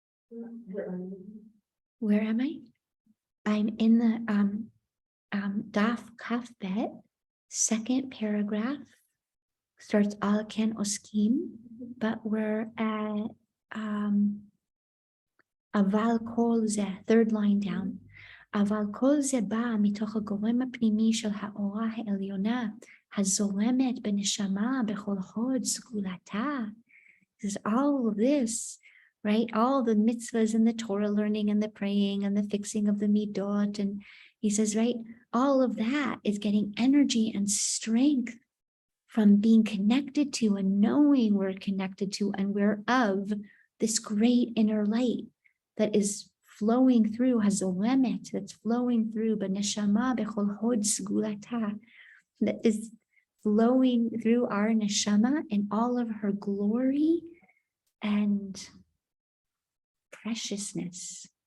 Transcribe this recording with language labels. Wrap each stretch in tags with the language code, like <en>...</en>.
<en>Wow. Where am I? I'm in the Daf Kaf Bet, second paragraph. Starts Al Ken Oskim, but we're at Aval Kol Zeh, third line down.</en> <he>אבל כל זה בא מתוך הגורם הפנימי של האורה העליונה, הזורמת בנשמה בכל הוד סגולתה.</he> <en>This is all of this, right? All the mitzvahs and the Torah learning and the praying and the fixing of the midot. And he says, right, all of that is getting energy and strength from being connected to and knowing we're connected to and we're of this great inner light that is flowing through hazolemet, that's flowing through</en> <he>b'neshama b'chol hod sgulata,</he> <en>that is flowing through our neshama in all of her glory and preciousness.</en>